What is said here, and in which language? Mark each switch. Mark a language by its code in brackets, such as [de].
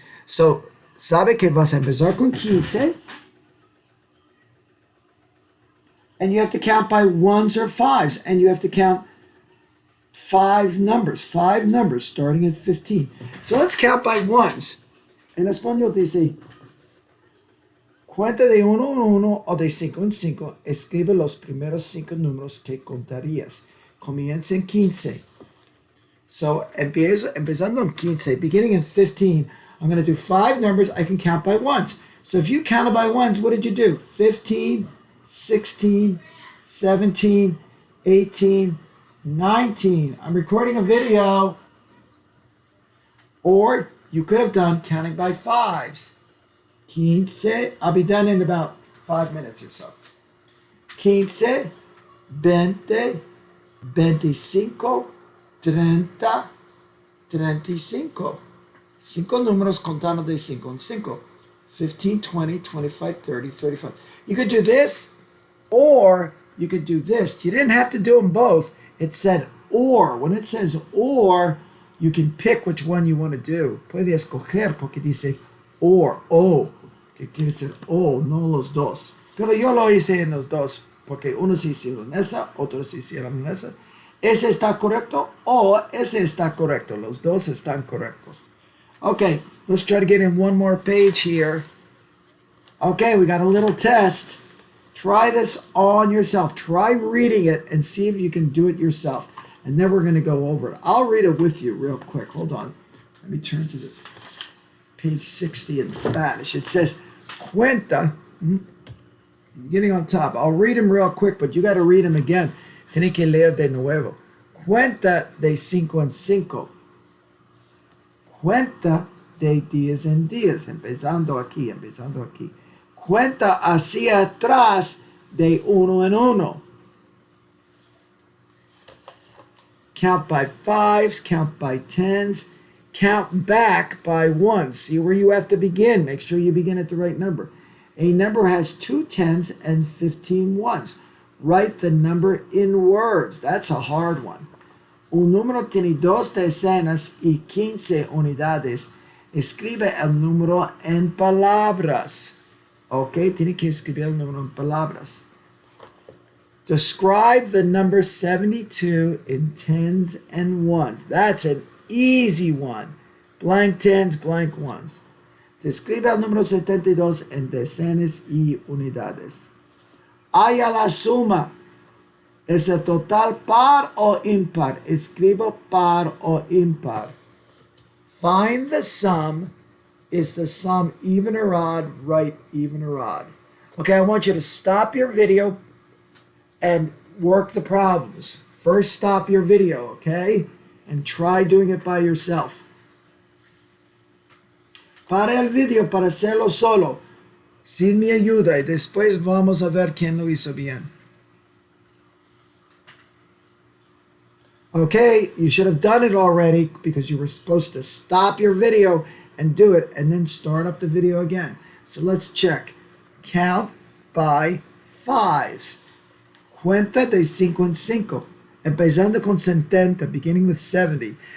[en] So, [es] sabe que vas a empezar con 15, [en] and you have to count by 1s or 5s, and you have to count 5 numbers starting at 15. So let's count by 1s. [es] En español dice, cuenta de uno en uno o de cinco en cinco. Escribe los primeros 5 números que contarías. Comienza en 15. [en] So, [es] empezando en 15, [en] beginning in 15, I'm going to do 5 numbers I can count by ones. So if you counted by ones, what did you do? 15, 16, 17, 18, 19. I'm recording a video. Or you could have done counting by fives. 15, I'll be done in about 5 minutes or so. 15, 20, 25, 30, 35. [es] 5 números contando de 5 en 5. 15, 20, 25, 30, 35. [en] You could do this, or you could do this. You didn't have to do them both. It said or. When it says or, you can pick which one you want to do. [es] Puede escoger porque dice or, o, que quiere decir o, no los dos. Pero yo lo hice en los dos, porque unos hicieron esa, otros hicieron esa. Ese está correcto o ese está correcto. Los dos están correctos. [en] Okay, let's try to get in one more page here. Okay, we got a little test. Try this on yourself. Try reading it and see if you can do it yourself. And then we're going to go over it. I'll read it with you real quick. Hold on. Let me turn to the page 60 in Spanish. It says, cuenta. Getting on top. I'll read them real quick, but you got to read them again. [es] Tiene que leer de nuevo. Cuenta de 5 en 5. Cuenta de 10 en 10. Empezando aquí. Cuenta hacia atrás de 1 en 1. [en] Count by fives, count by tens, count back by ones. See where you have to begin. Make sure you begin at the right number. A number has 2 tens and 15 ones. Write the number in words. That's a hard one. [es] Un número tiene 2 decenas y 15 unidades. Escribe el número en palabras. [en] Ok, [es] tiene que escribir el número en palabras. [en] Describe the number 72 in tens and ones. That's an easy one. Blank tens, blank ones. [es] Describe el número 72 en decenas y unidades. Haya la suma. ¿Es el total par o impar? Escribo par o impar. [en] Find the sum. Is the sum even or odd? Write even or odd. Okay, I want you to stop your video and work the problems. First, stop your video, okay? And try doing it by yourself. [es] Para el video para hacerlo solo, sin mi ayuda, y después vamos a ver quién lo hizo bien. [en] Okay, you should have done it already because you were supposed to stop your video and do it and then start up the video again. So let's check. Count by fives. [es] Cuenta de 5 en 5. Empezando con 70, [en] beginning with 70.